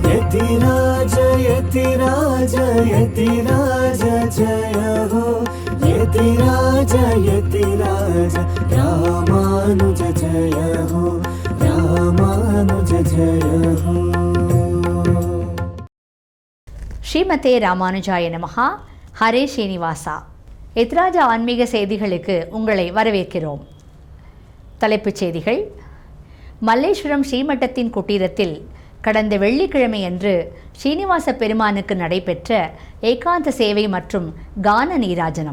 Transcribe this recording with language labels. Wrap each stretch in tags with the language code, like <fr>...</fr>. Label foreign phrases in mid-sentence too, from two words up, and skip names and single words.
<hi>यतिराज यतिराज यतिराज जय हो यतिराज यतिराज रामानुज जय हो रामानुज जय हो.</hi> <sa>श्रीमते रामानुजाय नमः. हरे श्रीनिवास.</sa> <ta>எத்ராஜா ஆன்மீக செய்திகளுக்கு உங்களை வரவேற்கிறோம். தலைப்புச் செய்திகள். மல்லேஸ்வரம் ஸ்ரீமட்டத்தின் குட்டீரத்தில் கடந்த வெள்ளிக்கிழமை அன்று ஸ்ரீனிவாச பெருமானுக்கு நடைபெற்ற ஏகாந்த சேவை மற்றும் கான நீராஜனம்.</ta>